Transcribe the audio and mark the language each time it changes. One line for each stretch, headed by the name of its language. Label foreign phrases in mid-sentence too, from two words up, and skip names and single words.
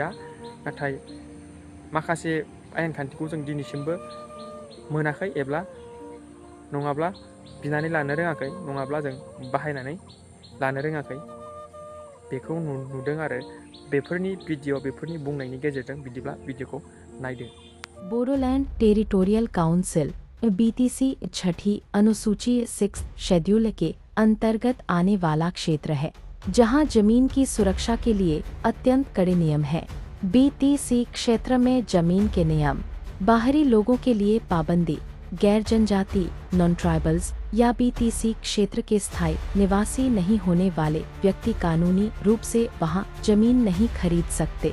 Bodo: नाथाय माखासे आयेन खान्थिखौ जों दिनैसिमबो मोनाखै एबा नङाब्ला बिनानै लानो रोङाखै, नङाब्ला जों बाहायनानै लानो रोङाखै बेखौ नुदों आरो बेफोरनि भिडिअ, बेफोरनि बुंनायनि गेजेरजों। बिदिब्ला भिडिअखौ नायदो।
Hindi: बोडोलैंड टेरिटोरियल काउंसिल बीटीसी 6ठी अनुसूची 6 शेड्यूल के अंतर्गत आने वाला क्षेत्र है, जहां जमीन की सुरक्षा के लिए अत्यंत कड़े नियम हैं। बीटीसी क्षेत्र में जमीन के नियम, बाहरी लोगों के लिए पाबंदी, गैर जनजाति
English: non tribals
Hindi: या बीटीसी क्षेत्र के स्थायी निवासी नहीं होने वाले व्यक्ति कानूनी रूप से वहां जमीन नहीं खरीद सकते।